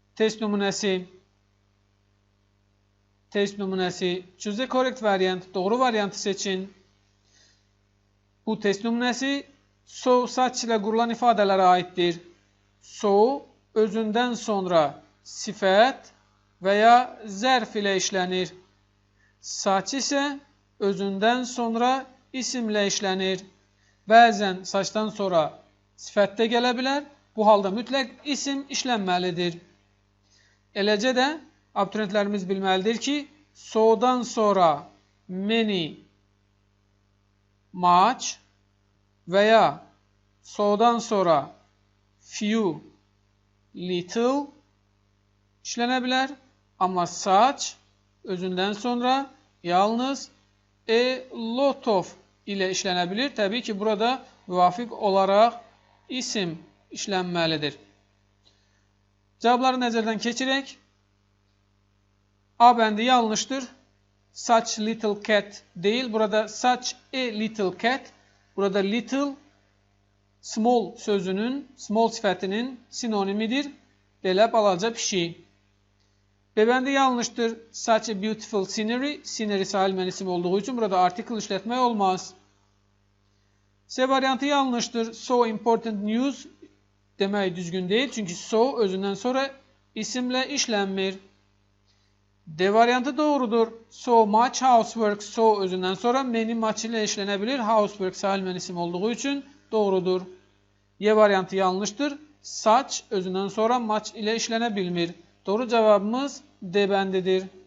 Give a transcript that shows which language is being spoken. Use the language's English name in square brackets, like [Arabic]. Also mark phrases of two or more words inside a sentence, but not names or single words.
[Azerbaijani] Test nümunəsi. Test nümunəsi. [English] Choose the correct variant. [Azerbaijani] Doğru variantı seçin. Bu test nümunəsi [English] so such [Azerbaijani] ilə qurulan ifadələrə aiddir. So özündən sonra sifət və ya zərf ilə işlənir. Such isə özündən sonra isimlə işlənir. Bəzən saçdan sonra sifət də gələ bilər. Bu halda mütləq isim işlənməlidir. Eləcə də abituriyentlərimiz bilməlidir ki, so'dan sonra [English] many, much [Azerbaijani] və ya so'dan sonra [English] few, little [Azerbaijani] işlənə bilər. Amma such özündən sonra yalnız [English] a lot of [Azerbaijani] ilə işlənə bilir. Təbii ki, burada müvafiq olaraq isim işlənməlidir. Cavabları nəzərdən keçirək. A bəndi yanlışdır. [English] Such little cat deyil. Burada such a little cat. [Azerbaijani] Burada [English] little small [Azerbaijani] sözünün, small sifətinin sinonimidir. Belə balaca pişik. B bəndi yanlışdır. [English] Such a beautiful scenery. [Azerbaijani] Scenery sahil mənisim olduğu üçün burada article işlətmək olmaz. C variantı yanlışdır. [English] So important news [Azerbaijani] demək düzgün deyil. Çünki so özündən sonra isimlə işlənmir. D variantı doğrudur. [English] So much housework. [Azerbaijani] So özündən sonra [English] many much [Azerbaijani] ilə işlənə bilir. Housework sahil mənisim olduğu üçün doğrudur. Y variantı yanlışdır. Such özündən sonra much ilə işlənə bilmir. Doğru cavabımız D bəndidir.